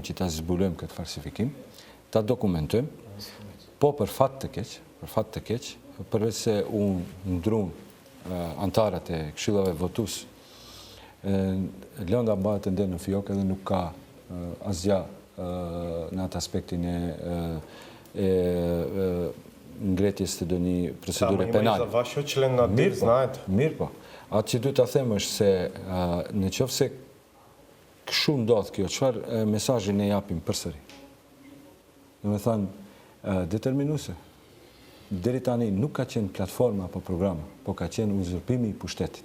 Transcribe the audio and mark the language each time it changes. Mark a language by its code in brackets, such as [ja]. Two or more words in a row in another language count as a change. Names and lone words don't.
[sq] që ta zbulojmë këtë falsifikim, ta dokumentojmë, po për fat të keq, përveç se u ndruan antarët e këshillave votues, lënda mbahet ende në fjoke dhe nuk ka asgjë në atë aspektin e ngretjes të ndonjë procedure penale. [mk] Вашиот член на ДИР, знаете. [sq] Mirë po. Atë që duhet ta them është se në qoftë se kështu ndodh kjo, çfarë mesazhi ne japim përsëri? Domethënë determinuese. Deri tani nuk ka qenë platforma apo programa, po ka qenë uzurpimi i pushtetit.